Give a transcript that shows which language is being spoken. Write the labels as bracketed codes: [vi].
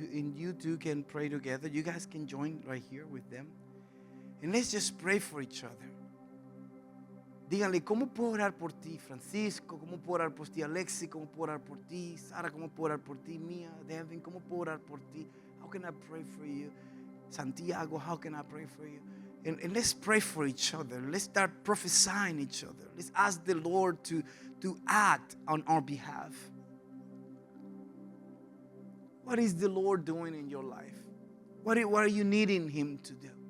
[en] And you two can pray together. You guys can join right here with them. And let's just pray for each other. [es] Díganle, ¿cómo puedo orar por ti, Francisco? ¿Cómo puedo orar por ti, Alexis? ¿Cómo puedo orar por ti, Sara? ¿Cómo puedo orar por ti, Mia, Devin? ¿Cómo puedo orar por ti? [en] How can I pray for you? Santiago, how can I pray for you? And let's pray for each other. Let's start prophesying each other. Let's ask the Lord to act on our behalf. What is the Lord doing in your life? What are you needing Him to do?